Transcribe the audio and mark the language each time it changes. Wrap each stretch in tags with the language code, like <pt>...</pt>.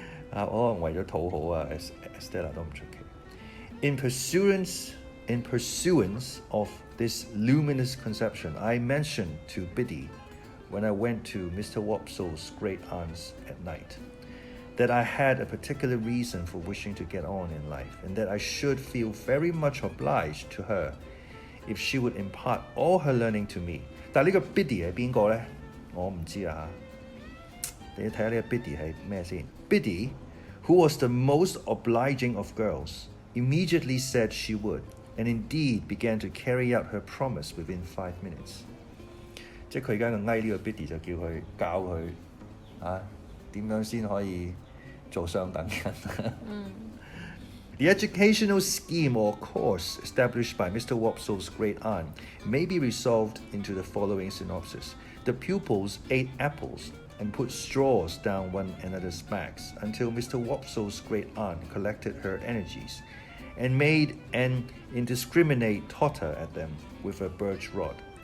<yue>可能為咗討好啊 Estella 都唔出奇。</yue> <en>In pursuance of this luminous conception, I mentioned to Biddy, when I went to Mr. Wopsle's great aunt's at night, that I had a particular reason for wishing to get on in life, and that I should feel very much obliged to her if she would impart all her learning to me.</en> <yue>但係呢個 Biddy 係邊個呢？我唔知啊。你睇下呢個 Biddy 係咩先？</yue> <en>Biddy, who was the most obliging of girls, immediately said she would.And indeed began to carry out her promise within 5 minutes.</en> <yue>即係佢而家就嗌呢個 Biddy 就叫佢教佢點樣先可以做上等人。</yue> <en>The educational scheme or course established by Mr. Wopsle's great aunt may be resolved into the following synopsis. The pupils ate apples and put straws down one another's backs until Mr. Wopsle's great aunt collected her energies.And made an indiscriminate totter at them with a birch rod.</en>